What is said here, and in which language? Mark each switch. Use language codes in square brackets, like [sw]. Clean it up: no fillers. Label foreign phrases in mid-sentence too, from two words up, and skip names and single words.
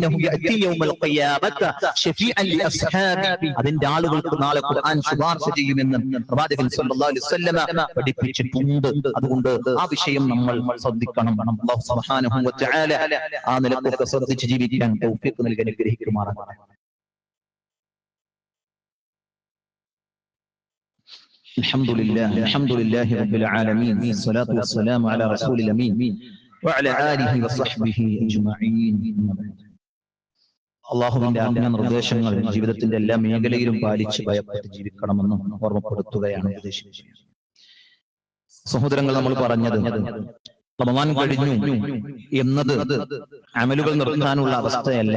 [ml] അതിന്റെ ആളുകൾക്ക് നാളെ ഖുർആൻ ശുപാർശ ചെയ്യുമെന്ന് പ്രവാചകൻ [ar] صلى الله عليه وسلم [ml] പഠിപ്പിച്ചിട്ടുണ്ട്. അതുകൊണ്ട് ആ വിഷയം നമ്മൾ ശ്രദ്ധിക്കണം. [ar] الله سبحانه وتعالى [ml] ആ നിലക്കൊക്കെ ശ്രദ്ധിച്ച് ജീവിക്കാൻ തൗഫീഖ് നൽകി അനുഗ്രഹിക്കുമാറാകട്ടെ. [ar] الحمد لله رب العالمين، والصلاة والسلام على رسول الأمين وعلى آله وصحبه أجمعين. [ml] അള്ളാഹുവിന്റെ ആജ്ഞ നിർദ്ദേശങ്ങൾ ജീവിതത്തിന്റെ എല്ലാ മേഖലയിലും പാലിച്ച് ഭയപ്പെട്ട് ജീവിക്കണമെന്ന് ഓർമ്മപ്പെടുത്തുകയാണ് ഉദ്ദേശിച്ചത്. സഹോദരങ്ങൾ, നമ്മൾ പറഞ്ഞത് റമദാൻ കഴിഞ്ഞു എന്നത് അമലുകൾ നിർത്താനുള്ള അവസ്ഥയല്ല.